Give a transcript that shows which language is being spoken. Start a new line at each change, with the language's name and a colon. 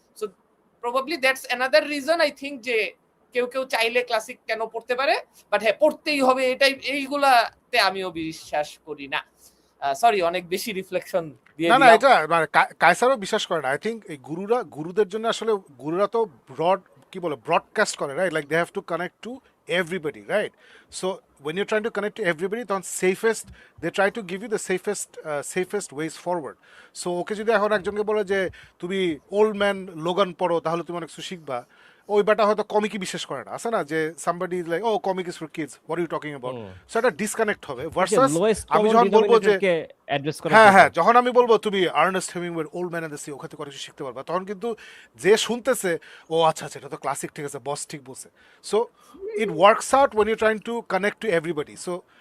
English: so probably that's another reason I think
Bangla: যে কেউ চাইলে ক্লাসিক কেন পড়তে পারে, বাট হ্যাঁ পড়তেই হবে এটাই, এইগুলাতে আমিও বিশ্বাস করি না। সরি, অনেক বেশি রিফ্লেকশন দিয়ে না দিলাম। এটা মানে কায়সারও বিশ্বাস করে না।
English: I think
Bangla: এই গুরুদের জন্য আসলে গুরুরা তো ব্রডকাস্ট করে, right?
English: Like they have to connect to everybody, right? So when you're trying to connect to everybody,
Bangla: তখন
English: they try to give you the safest ways forward.
Bangla: So ওকে যদি এখন একজনকে বলে যে তুমি ওল্ড ম্যান লোগান পড়ো তাহলে তুমি অনেক কিছু শিখবা, ওই বাটা হয়তো কমিকই বিশ্বাস করে না, আছে না যে
English: somebody is like oh comic is for kids, what are you talking about?
Bangla: So এটা ডিসকানেক্ট হবে ভার্সাস আমি যখন বলবো যে হ্যাঁ যখন আমি বলবো তুমি Ernst হেমিংওয়ের old man and the sea ওখান থেকে কিছু শিখতে পারবা, তখন কিন্তু যে শুনতেছে ও আচ্ছা এটা তো ক্লাসিক, ঠিক আছে, বস ঠিক বলছে। So
English: it works out when you're trying to connect to everybody.
Bangla: So